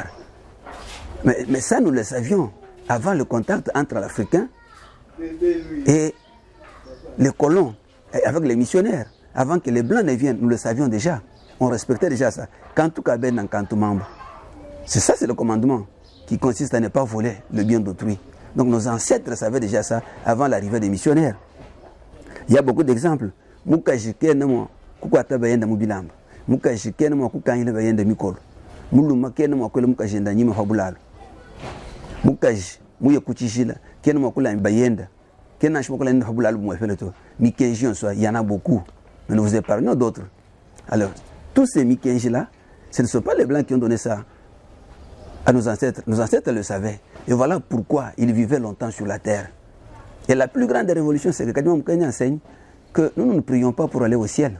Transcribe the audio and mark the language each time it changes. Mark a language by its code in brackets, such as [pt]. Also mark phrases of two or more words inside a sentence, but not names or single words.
[fr] Mais ça, nous le savions avant le contact entre l'Africain et les colons, avec les missionnaires. Avant que les Blancs ne viennent, nous le savions déjà. On respectait déjà ça. [lua] Kantu kaben en kantu mambo. [fr] C'est ça, c'est le commandement qui consiste à ne pas voler le bien d'autrui. Donc nos ancêtres savaient déjà ça avant l'arrivée des missionnaires. Il y a beaucoup d'exemples. [lua] Mukajike namo kukwata bayenda mubilamba. Mukajike namo kukanyile bayenda mikolo. Muluma kene mo kwele mukajenda nyima fabulalo. Mukaji muye kuchishila kene mo kula bayenda. Kene nashimo kula fabulalo mwefele to. [fr] Mikenji en soi, il y en a beaucoup. Mais nous vous épargnons d'autres. Alors, tous ces Mikenji là, ce ne sont pas les Blancs qui ont donné ça à nos ancêtres. Nos ancêtres le savaient. Et voilà pourquoi ils vivaient longtemps sur la terre. Et la plus grande révolution, c'est que Kadima Mukendi enseigne que nous ne prions pas pour aller au ciel.